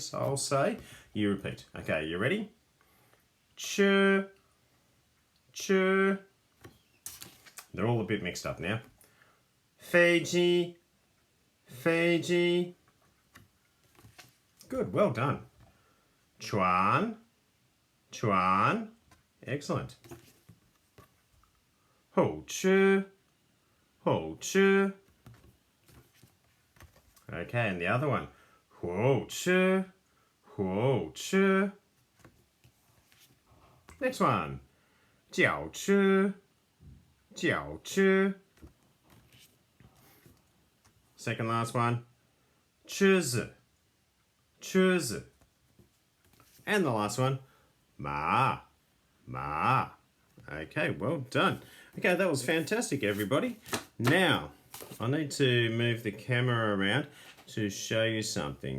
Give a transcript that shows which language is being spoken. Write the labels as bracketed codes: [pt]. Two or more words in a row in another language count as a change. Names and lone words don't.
[en] So I'll say, you repeat. Okay, you ready? Ch, ch. They're all a bit mixed up now. [zh] Fiji, Fiji. [en] Good, well done. [zh] Chuan, Chuan. Excellent. Ho chu, ho chu. [en] Okay, and the other one. [zh] Huo chu, huo chu. Next one. Jiao chu, jiao chu. [en] Second last one. [zh] Chizi, chizi. [en] And the last one. [zh] Ma, ma. [en] Okay, well done. Okay, that was fantastic, everybody. Now, I need to move the camera around to show you something.